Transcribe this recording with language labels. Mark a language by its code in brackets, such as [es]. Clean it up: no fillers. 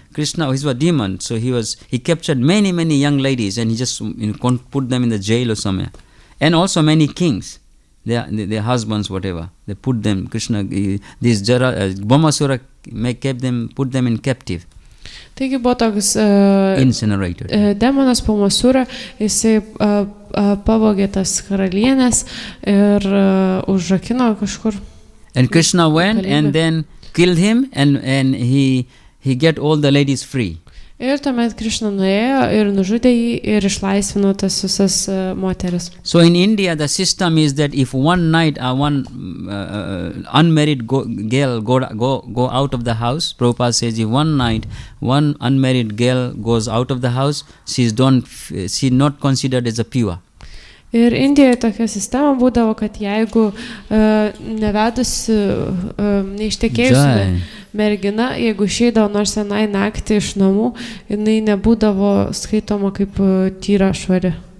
[en] Krishna, he was a demon, so he captured many young ladies and he just put them in the jail or somewhere. And also many kings, their husbands, whatever. They put them, Bhaumasura put them in captive. [lt] Taigi buvo toks [en] incinerated. [lt] Demonas Bhaumasura, jisai pavogė tas karalienės ir užrakino kažkur. [en] And Krishna went and then killed him and he get all the ladies free. [lt] Ir tuomet Krišna nuėjo ir nužudė jį ir išlaisvino tas visas moteris. [en] So in India the system is that if one night one unmarried girl go out of the house, Prabhupada says if one night one unmarried girl goes out of the house, she not considered as a pure. [lt] Ir Indijoje tokia sistema būdavo, kad jeigu nevedusi, neištekėjusi mergina, jeigu išeidavo nors senai naktį iš namų, jinai nebūdavo skaitoma kaip tyra švari.